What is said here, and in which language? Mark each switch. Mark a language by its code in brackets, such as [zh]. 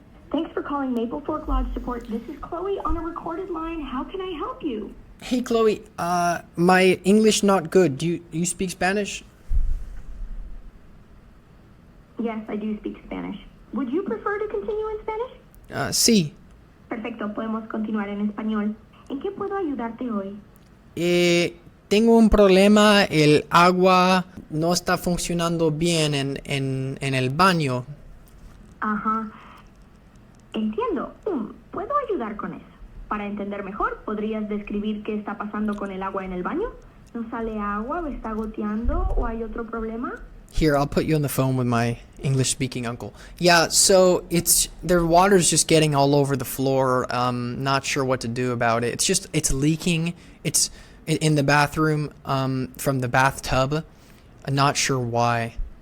[en] Thanks for calling Maple Fork Lodge Support. This is Chloe on a recorded line. How can I help you? Hey Chloe, my English not good. Do you speak Spanish? Yes, I do speak Spanish. Would you prefer to continue in Spanish? [es] Sí. Perfecto, podemos continuar en español. ¿En qué puedo ayudarte hoy? Tengo un problema, el agua no está funcionando bien en el baño. Ajá. Entiendo. ¿Puedo ayudar con eso? Para entender mejor, ¿podrías describir qué está pasando con el agua en el baño? ¿No sale agua o está goteando o hay otro problema? [en] Here, I'll put you on the phone with my English-speaking uncle. Yeah, so their water's just getting all over the floor. Not sure what to do about it. It's leaking. It's in the bathroom from the bathtub. I'm not sure why.